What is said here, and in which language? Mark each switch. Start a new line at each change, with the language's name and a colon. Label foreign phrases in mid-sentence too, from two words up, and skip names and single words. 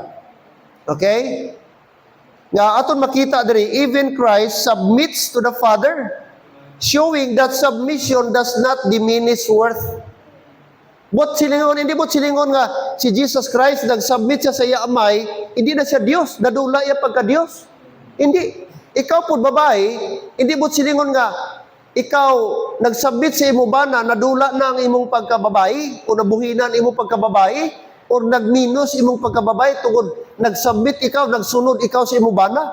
Hiligaynon: Okay? Nga aton makita diri,
English: even Christ submits to the Father, showing that submission does not diminish worth.
Hiligaynon: Bot silingon, hindi bot silingon nga si Jesus Christ nag-submit siya sa iya amay, hindi na siya Dios, nadula iya pagka-Dios. Hindi. Ikaw po babae, hindi bot silingon nga ikaw nag-submit sa imo bana, nadula na ang imong pagkababae o nabuhinan imong pagkababae o nagminus imong pagkababae tungod nag-submit ikaw, nagsunod ikaw sa imo bana.